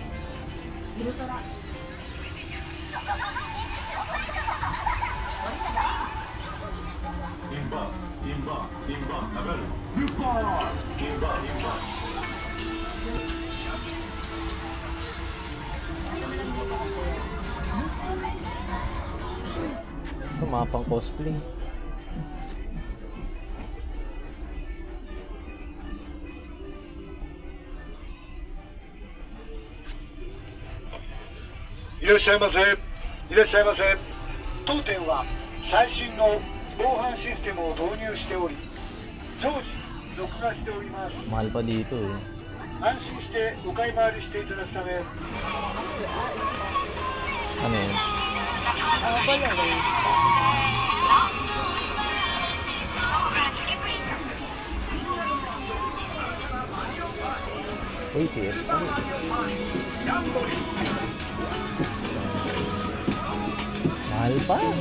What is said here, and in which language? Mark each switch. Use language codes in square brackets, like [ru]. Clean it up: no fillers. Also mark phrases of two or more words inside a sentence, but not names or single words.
[tl] インバー上がるルッパーインバー Ito mga pang cosplay. [ja] いらっしゃいませ。いらっしゃいませ。当店は最新の防犯システムを導入しており、常時録画しております。 [tl] Mahal pa dito eh. [ja] 安心してお買い回りしていただくため、 [tl] Ano yun? Uy, PS pa rin. Mahal pa.